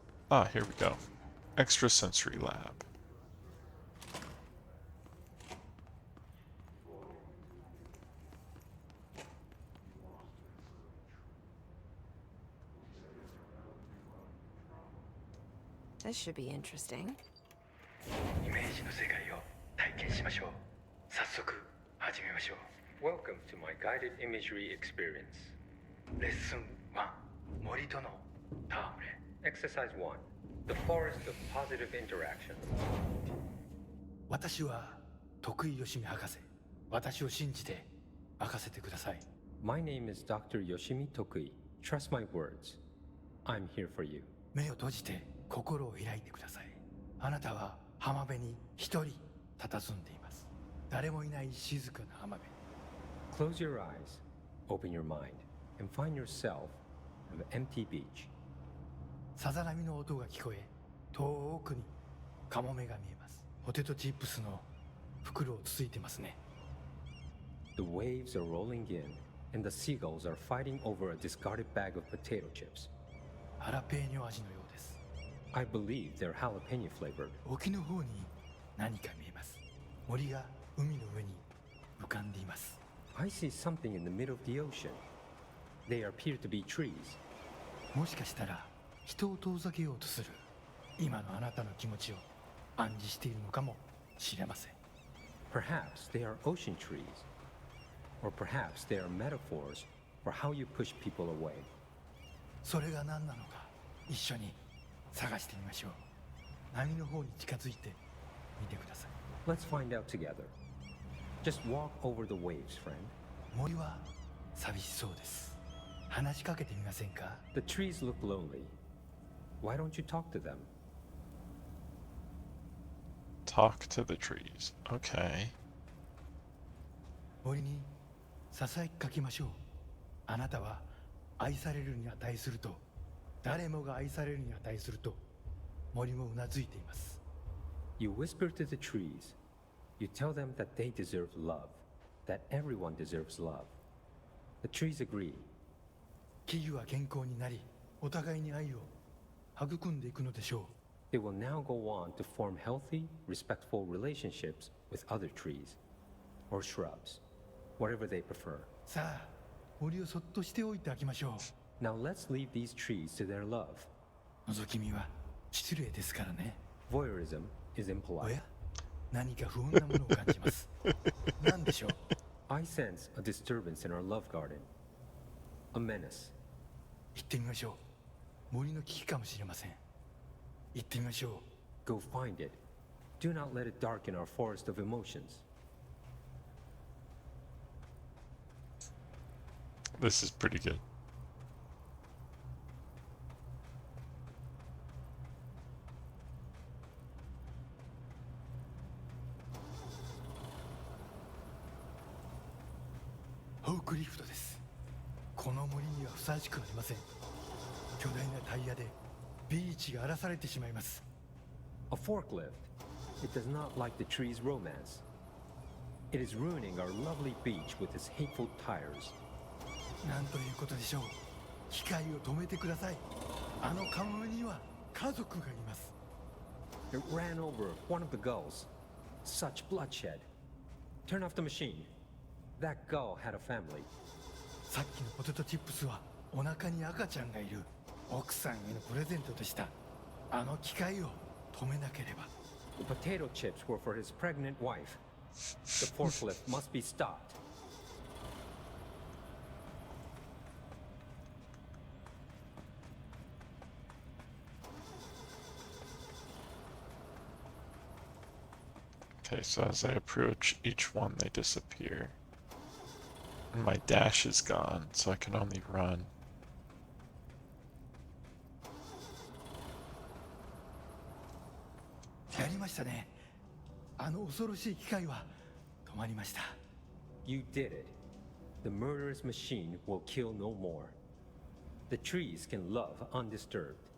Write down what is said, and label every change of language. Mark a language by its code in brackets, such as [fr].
[en] Ah, here we go. Extrasensory lab. This should be interesting. [ja] イメージの世界を体験しましょう。早速始めましょう。 [en] Welcome to my guided imagery experience. [ja] レッスン1、森との戯れ。 [en] Exercise 1, the forest of positive interaction. [ja] 私は徳井義美博士。私を信じて任せてください。 [en] My name is Dr. Yoshimi Tokui. Trust my words. I'm here for you. [ja] 目を閉じて心を開いてください。あなたは浜辺に一人佇んでいます。誰もいない静かな浜辺。 [en] Close your eyes, open your mind, and find yourself on an empty beach. [ja] さざ波の音が聞こえ、遠くにカモメが見えます。ポテトチップスの袋をつついてますね。 [en] The waves are rolling in, and the seagulls are fighting over a discarded bag of potato chips. [ja] ハラペーニョ味のようです。 [en] I believe they're jalapeno flavored. [ja] 沖の方に何か見えます。森が海の上に浮かんでいます。 [en] I see something in the middle of the ocean. They appear to be trees. [ja] もしかしたら人を遠ざけようとする今のあなたの気持ちを暗示しているのかもしれません。 [en] Perhaps they are ocean trees. Or perhaps they are metaphors for how you push people away. [ja] それが何なのか一緒に探してみましょう。波の方に近づいてみてください。 [en] Let's find out together. Just walk over the waves, friend. [ja] 森は寂しそうです。話しかけてみませんか？ [en] The trees look lonely. Why don't you talk to them? Talk to the trees. Okay. [ja] 森にささやきかけましょう。あなたは愛されるに値すると、誰もが愛されるに値すると、森もうなずいています。 [en] You whisper to the trees. You tell them that they deserve love, that everyone deserves love. The trees agree. [ja] 木々は健康になり、お互いに愛を育んでいくのでしょう。 [en] They will now go on to form healthy, respectful relationships with other trees or shrubs, whatever they prefer. [ja] さあ、森をそっとしておいてあげましょ [en] Now let's leave these trees to their love. [ja] う。覗き見は失礼ですからね。 [en] Voyeurism is [ja] お [en] impolite. [ja] や、何か不穏なものを感じます。何でしょう。 [en] I sense a disturbance in our love garden. A menace. [ja] 行ってみましょう。森の危機かもしれません。行ってみましょ [en] Go find it. Do not let it darken our forest of emotions. This is pretty good. [ja] う。ホークリフトです。この森にはふさわしくありません。巨大なタイヤでビーチが荒らされてしまいます。 [en] A forklift. It does not like the tree's romance. It is ruining our lovely beach with its hateful tires. [ja] なんということでしょう。機械を止めてください。あのカモメには家族がいます。 [en] It ran over one of the gulls. Such bloodshed. Turn off the machine. That gull had a family. [ja] さっきのポテトチップスはお腹に赤ちゃんがいる奥さんへのプレゼントでした。あの機械を止めなければ。 [en] The potato chips were for his pregnant wife. The forklift must be stopped. Okay, so as I approach each one, they disappear. And my dash is gone, so I can only run. [ja] やりましたね。あの恐ろしい機械は止まりました。 [en] You did it. The murderous machine will kill no more. The trees can love undisturbed.